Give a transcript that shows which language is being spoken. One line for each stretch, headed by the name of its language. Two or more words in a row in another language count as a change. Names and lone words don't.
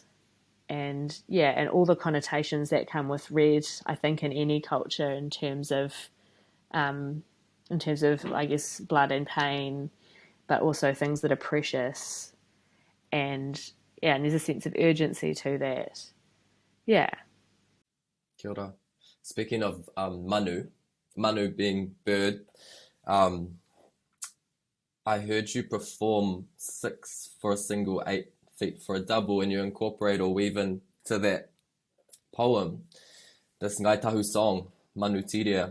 English: And yeah, and all the connotations that come with red, I think, in any culture in terms of, I guess, blood and pain, but also things that are precious. And yeah, and there's a sense of urgency to that. Yeah.
Māori: Kia ora.
English: Speaking of manu being bird, I heard you perform 6 for a single, 8 feet for a double, and you incorporate or weave into that poem this Ngai Tahu song, Manu Tiria.